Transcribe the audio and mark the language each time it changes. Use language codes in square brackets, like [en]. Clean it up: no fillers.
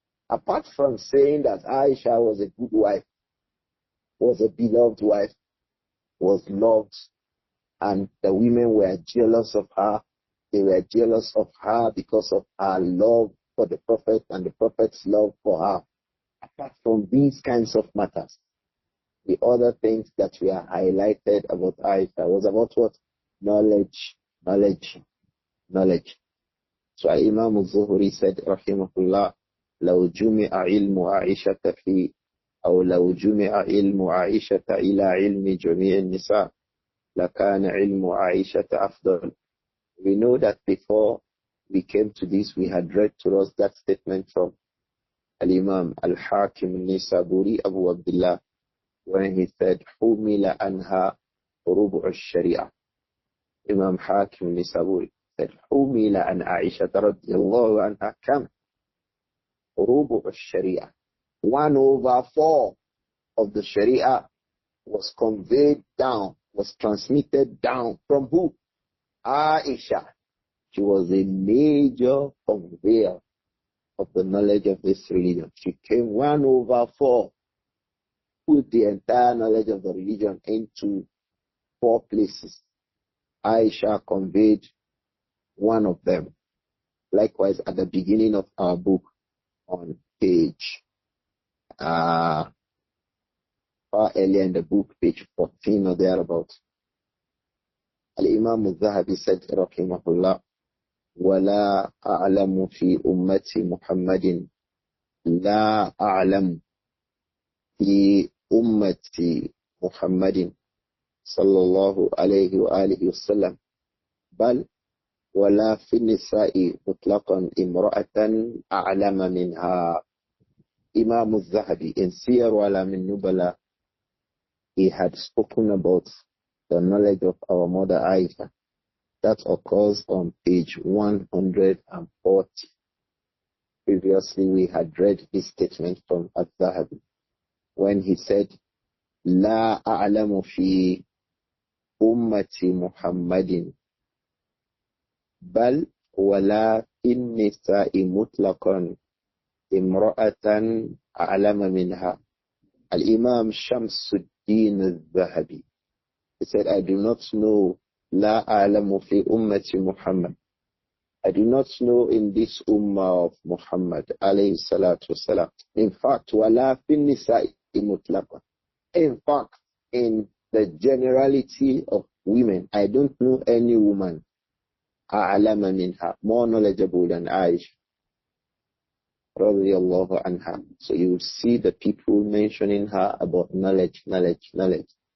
[en] Apart from saying that Āishah was a good wife, was a beloved wife, was loved, and the women were jealous of her. They were jealous of her because of her love for the Prophet and the Prophet's love for her. Apart from these kinds of matters, the other things that were highlighted about Āishah was about what? Knowledge, knowledge, knowledge. So Imām Adh-Dhahabi said, rahimahullah, [ar] لو جمع علم عائشة في أو لو جمع علم عائشة إلى علم جميع النساء لكان علم عائشة أفضل. [en] We know that before we came to this, we had read to us that statement from Al-Imam Al-Hakim Nisaburi Abu Abdullah, when he said, [ar] حُمِلَ أَنْهَا رُبُعُ الشَّرِيعَةِ. [en] Imam Hakim Nisaburi said, [ar] حُمِلَ أَنْ عَائِشَةَ رَضِيَ اللَّهُ عَنْهَا كَمْ رُبُعُ الشَّرِيعَةِ. [en] 1/4 of the Sharia was conveyed down, was transmitted down from who? Āishah. She was a major conveyor of the knowledge of this religion. She came 1/4, put the entire knowledge of the religion into 4 places. Āishah conveyed one of them. Likewise, at the beginning of our book, on page, far earlier in the book, page 14 or thereabouts, Al-Imām Adh-Dhahabi said, rahimahullah, [ar] وَلَا أَعْلَمُ فِي أُمَّةِ مُحَمَّدٍ لَا أَعْلَمُ في أمة محمد صلى الله عليه وآله وسلم بل ولا في النساء مطلقا امرأة أعلم منها. [en] Imām Adh-Dhahabi in Siyar A'alām An-Nubala, he had spoken about the knowledge of our mother Āishah. That occurs on page 140. Previously we had read this statement from Adh-Dhahabi when he said, [ar] لا أعلم في أمة محمد بل ولا في النساء مطلقا امرأة أعلم منها. [en] Al-Imam Shamsuddin Al-Dhahabi, he said, I do not know [ar] لا أعلم في أمة محمد. [en] I do not know in this ummah of Muhammad alayhi salatu wasalam. In fact, [ar] ولا في النساء مطلقا. [en] In fact, in the generality of women, I don't know any woman [ar] أعلم منها, [en] more knowledgeable than Āishah radiyallahu anha. So you will see the people mentioning her about knowledge, knowledge, knowledge.